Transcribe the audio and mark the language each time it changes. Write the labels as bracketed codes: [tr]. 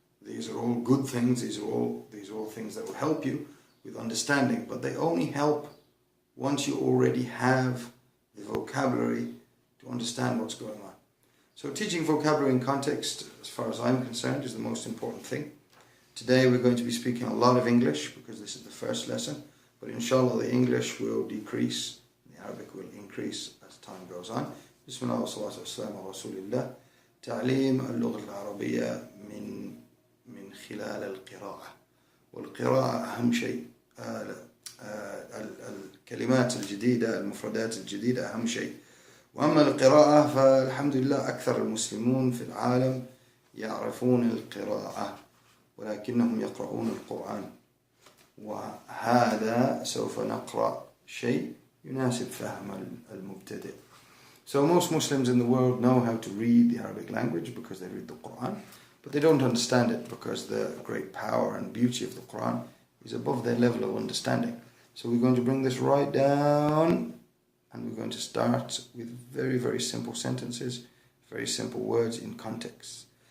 [en] These are all good things, these are all things that will help you with understanding, but they only help once you already have the vocabulary to understand what's going on. So teaching vocabulary in context, as far as I'm concerned, is the most important thing. Today we're going to be speaking a lot of English because this is the first lesson, but inshallah the English will decrease, the Arabic will increase as time goes on. [ar] Bismillah wa salatu wa salam ala rasulillah. تعليم اللغة العربية من خلال القراءة. والقراءة أهم شيء. الكلمات الجديدة، المفردات الجديدة أهم شيء. وأما القراءة فالحمد لله أكثر المسلمون في العالم يعرفون القراءة ولكنهم يقرؤون القرآن، وهذا سوف نقرأ شيء يناسب فهم المبتدئ. [en] So most Muslims in the world know how to read the Arabic language because they read the Quran, but they don't understand it because the great power and beauty of the Quran is above their level of understanding. So we're going to bring this right down, and we're going to start with very, very simple sentences, very simple words in context.